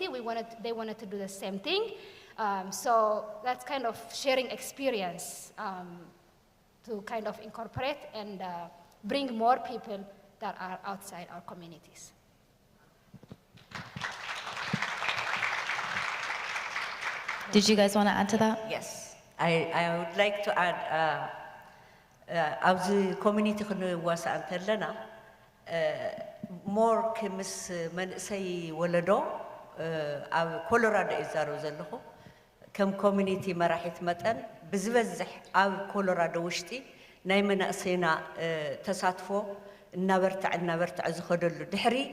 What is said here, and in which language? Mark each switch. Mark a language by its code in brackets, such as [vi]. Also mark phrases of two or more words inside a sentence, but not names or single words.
[en] They wanted to do the same thing. So that's kind of sharing experience to kind of incorporate and bring more people that are outside our communities. Did you guys want to add to that? Yes, I would like to add, as the community [ti] ክንዋሳእ እንተለና more ከምስ መንእሰይ ወለዶ ኣብ ኮሎራዶ ይዛረቡ ዘለኹ ከም ኮሚኒቲ መራሒት መጠን ብዝበዝሕ ኣብ ኮሎራዶ ውሽጢ ናይ መናእሰይና ተሳትፎ እናበርትዕ ዝኸደሉ ድሕሪ